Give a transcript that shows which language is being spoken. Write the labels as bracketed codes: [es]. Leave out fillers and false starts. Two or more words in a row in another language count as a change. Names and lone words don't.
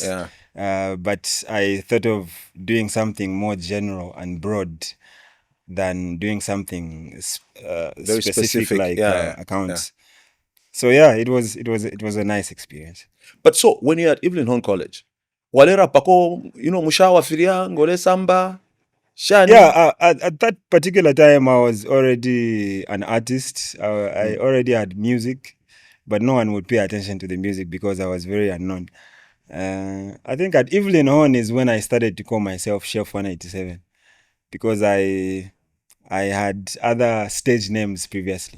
[en] But I thought of doing something more general and broad than doing something very specific like accounts. So it was a nice experience. But so when you're at Evelyn Horn College, [bem] walera pako mushawa firia ngole samba shani. [en] At that particular time I was already an artist. I already had music, but no one would pay attention to the music because I was very unknown. I think at Evelyn Horn is when I started to call myself Chef 187 because I had other stage names previously.